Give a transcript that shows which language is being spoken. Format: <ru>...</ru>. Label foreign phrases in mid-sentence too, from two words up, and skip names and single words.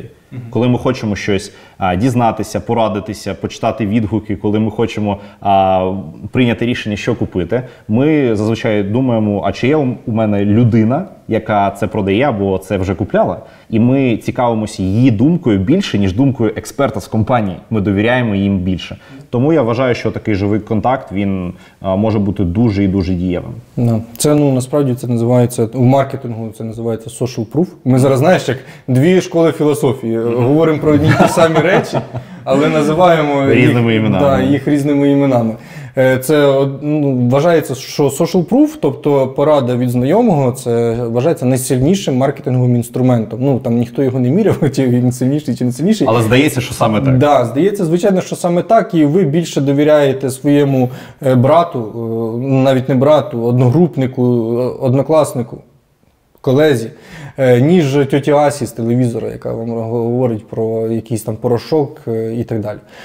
<uk>Коли ми хочемо щось дізнатися, порадитися, почитати відгуки, коли ми хочемо прийняти рішення, що купити, ми зазвичай думаємо, а чи є у мене людина, яка це продає або це вже купляла, і ми цікавимося її думкою більше, ніж думкою експерта з компанії. Ми довіряємо їм більше. Тому я вважаю, що такий живий контакт, він може бути дуже і дуже дієвим. Це, насправді, це називається, у маркетингу це називається</uk> <en>social proof.</en> <uk>Ми зараз, знаєш, як дві школи філософії. Говоримо про одні ті самі речі, але називаємо їх різними іменами. Це вважається, що</uk> <en>social proof,</en> <uk>тобто порада від знайомого, це вважається найсильнішим маркетинговим інструментом. Там ніхто його не міряв, чи він сильніший, чи не сильніший. Але здається, що саме так. Так, здається, звичайно, що саме так, і ви більше довіряєте своєму брату, навіть не брату, одногрупнику, однокласнику, колезі, ніж тьоті Асі з телевізора, яка вам говорить про якийсь там порошок і так далі.</uk>